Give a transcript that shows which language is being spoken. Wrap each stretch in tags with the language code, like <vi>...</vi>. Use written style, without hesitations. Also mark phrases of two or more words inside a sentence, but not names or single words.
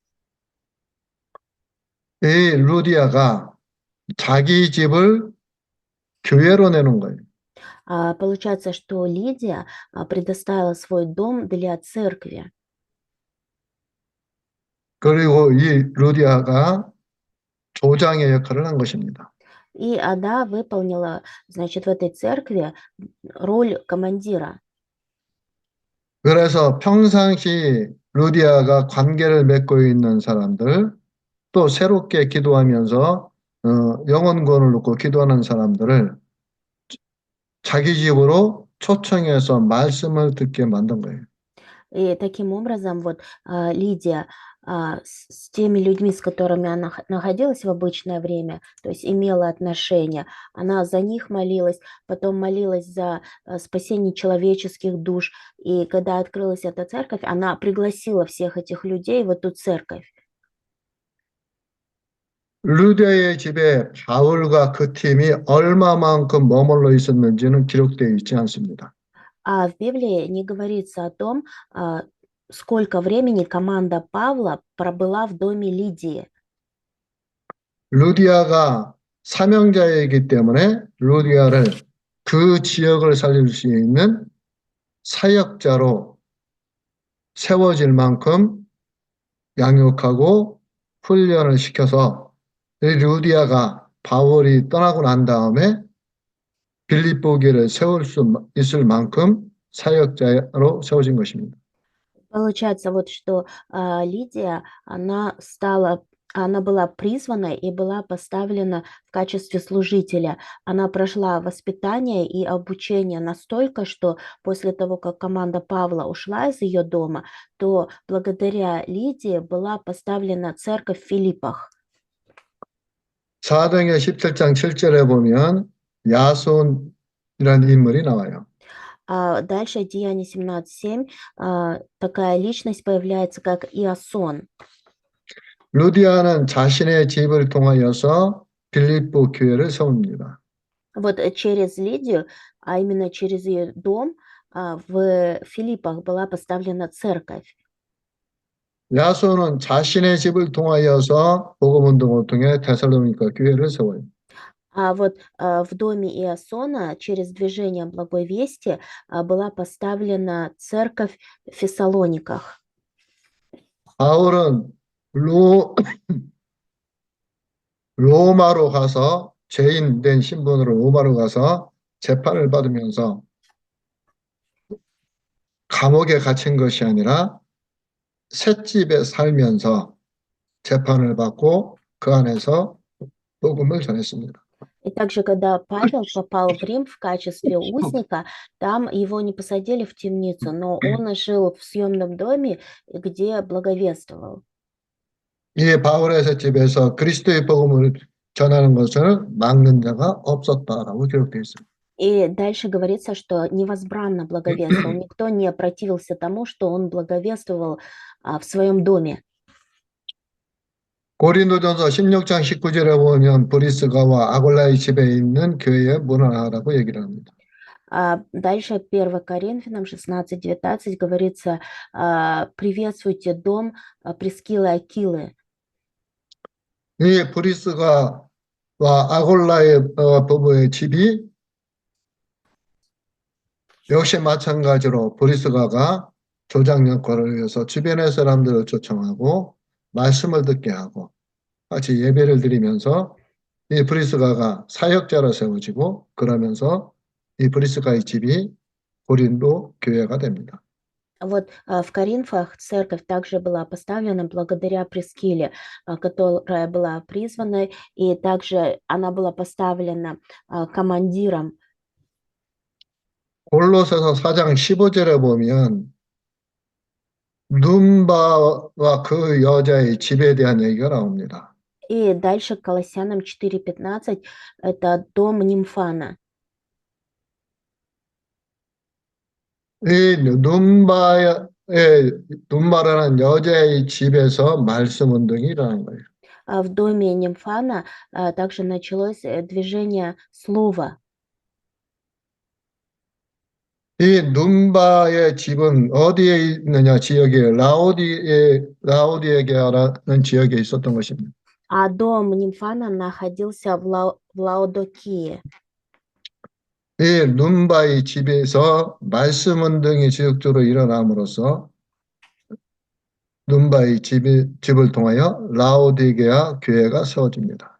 <ko>이 루디아가 자기 집을 교회로 내는 거예요.</ko> <ru>Получается, что Лидия предоставила свой дом для церкви.</ru> <ko>그리고 이 루디아가 조장의 역할을 한 것입니다.</ko> <ru>И она выполнила, значит, в этой церкви роль командира.</ru> <ko>그래서 평상시 루디아가 관계를 맺고 있는 사람들, 또 새롭게 기도하면서 영혼구원을 놓고 기도하는 사람들을 자기 집으로 초청해서 말씀을 듣게 만든 거예요.</ko> <ru>И таким образом вот Лидия с теми людьми, с которыми она находилась в обычное время, то есть имела отношения, она за них молилась, потом молилась за спасение человеческих душ. И когда открылась эта церковь, она пригласила всех этих людей в эту церковь.</ru> <ko>루디아의 집에 바울과 그 팀이 얼마만큼 머물러 있었는지는 기록되어 있지 않습니다.</ko> <ru>А в Библии не говорится о том, сколько времени команда Павла пробыла в доме Лидии.</ru> <ko>루디아가 사명자이기 때문에 루디아를 그 지역을 살릴 수 있는 사역자로 세워질 만큼 양육하고 훈련을 시켜서 이 루디아가 바울이 떠나고 난 다음에 빌립보 교회를 세울 수 있을 만큼 사역자로 세워진 것입니다.</ko> <ru>Получается вот, что Лидия, она была призвана и была поставлена в качестве служителя. Она прошла воспитание и обучение настолько, что после того, как команда Павла ушла из ее дома, то благодаря Лидии была поставлена церковь в Филиппах.</ru> <ko>사도행전 17장 7절에 보면 야손이라는 인물이 나와요.</ko> <ru>Дальше Деяние 17:7 такая личность появляется, как Иасон.</ru> <ko>루디아는 자신의 집을 통하여서 빌립보 교회를 세웁니다.</ko> <ru>Вот через Лидию, а именно через ее дом, в Филиппах была поставлена церковь.</ru> <ko>야손은 자신의 집을 통하여서 복음 운동을 통해 데살로니가 교회를 세워요.</ko> <ru>А вот в доме Иасона через движение Благой Вести была поставлена церковь в Фессалониках.</ru> <ko>바울은 로마로 가서 죄인 된 신분으로 로마로 가서 재판을 받으면서 감옥에 갇힌 것이 아니라 셋집에 살면서 재판을 받고 그 안에서 복음을 전했습니다.</ko> <ru>И также, когда Павел попал в Рим в качестве узника, там его не посадили в темницу, но он жил в съемном доме, где благовествовал.</ru> <ko>이 바울의 셋집에서 그리스도의 복음을 전하는 것을 막는 자가 없었다라고 기록되어 있습니다.</ko> <ru>И дальше говорится, что невозбранно благовествовал. Никто не противился тому, что он благовествовал в своем доме.</ru> <ko>고린도전서 16장 19절에 보면 브리스가와 아골라의 집에 있는 교회에 문안하라고 얘기를 합니다.</ko> <ru>Дальше 1 Коринфянам 16:19 говорится: приветствуйте дом Прискилы и Акилы.</ru> <ko>이 브리스가와 아골라의 부부의 집이 역시 마찬가지로 브리스가가 조장 역할을 위해서 주변의 사람들을 초청하고 말씀을 듣게 하고 같이 예배를 드리면서 이 브리스가가 사역자로 세워지고 그러면서 이 브리스가의 집이 고린도 교회가 됩니다.</ko> <ru>Вот в Коринфах церковь также была поставлена благодаря Прискиле, которая была призванной, и также она была поставлена командиром.</ru> <ko>골로새서 4장 15절에 보면 눈바와 그 여자의 집에 대한 얘기가 나옵니다.</ko> <ru>И дальше к Колоссянам 4:15 это дом Нимфана.</ru> <ko>이 눈바라는 여자의 집에서 말씀 운동이 일어난 거예요.</ko> <ru>В доме Нимфана также началось движение слова.</ru> <ko>이 눈바의 집은 어디에 있느냐 지역에 라오디게라는 지역에 있었던 것입니다.</ko> <ru>А дом Нимфана находился в Лаодикее.</ru> <ko>이 눈바의 집에서 말씀 운동이 지속적으로 일어남으로써 눈바의 집을 통하여 라오디게아 교회가 세워집니다.</ko>